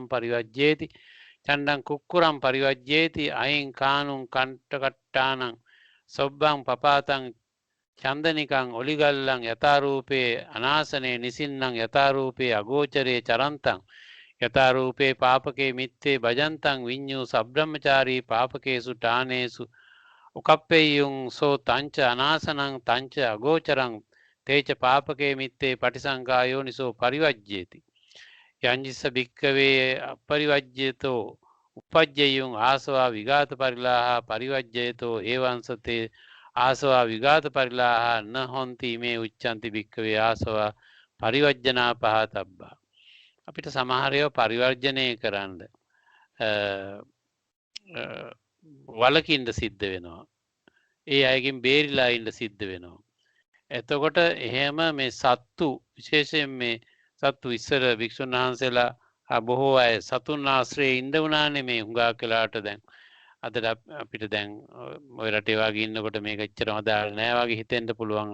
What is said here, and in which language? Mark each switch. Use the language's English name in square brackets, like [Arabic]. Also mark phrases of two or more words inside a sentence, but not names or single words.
[Pali] පරිවජ්ජේති චණ්ඩං කුක්කුරම් පරිවජ්ජේති අයින් කානුං කණ්ඨකට්ටානං සොබ්බං පපාතං චන්දනිකං ඔලිගල්ලං යථාරූපේ අනාසනේ නිසින්නං යථාරූපේ අගෝචරේ චරන්තං යථාරූපේ පාපකේ මිත්තේ භජන්තං විඤ්ඤූ සබ්‍රහ්මචාරී පාපකේසු ඨානේසු උකප්පේයුං සෝ තංච අනාසනං තංච අගෝචරං තේච පාපකේ මිත්තේ පටිසංකායෝනිසෝ පරිවජ්ජේති. යංජිස්ස භික්කවේ අපරිවජ්ජේතෝ උපජ්ජේයුං ආසවා විඝාත පරිලාහ පරිවජ්ජේතෝ ඒවංසතේ ආසවා විඝාත පරිලාහ න හොන්ති මේ උච්චන්ති භික්කවේ ආසවා පරිවර්ජනා පහතබ්බා. [Sinhala] අපිට සමහර ඒවා පරිවර්ජනය කරන්න වලකින්න සිද්ධ වෙනවා. ඒ අයගෙන් බේරිලා ඉන්න සිද්ධ වෙනවා. එතකොට එහෙම මේ සත්තු විශේෂයෙන් මේ සත්තු ඉස්සර භික්ෂුන් වහන්සේලා බොහෝ අය සතුන් ආශ්‍රයේ ඉන්න වුණානේ මේ හුඟා කලාට දැන් අදට අපිට දැන් ඔය රටේ වගේ ඉන්නකොට මේක එච්චරම අදාළ නෑ වගේ හිතෙන්න පුළුවන්.